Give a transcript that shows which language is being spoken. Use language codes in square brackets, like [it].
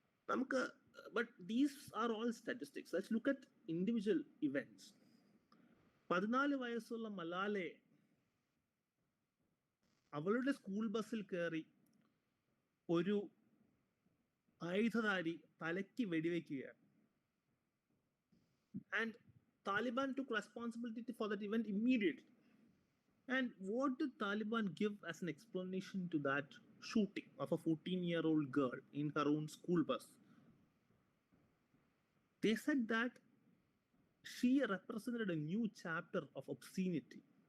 [en] നമുക്ക് but these are all statistics. Let's look at individual events. [ml] 14 വയസ്സുള്ള മലാലെ അവളുടെ school ബസ്സിൽ കയറി ഒരു ആയുധധാരി തലയ്ക്ക് വെടിവെക്കുകയാണ്. [en] And Taliban took responsibility for that event immediately. And what did Taliban give as an explanation to that shooting of a 14-year-old girl in her own school bus? They said that she represented a new chapter of obscenity.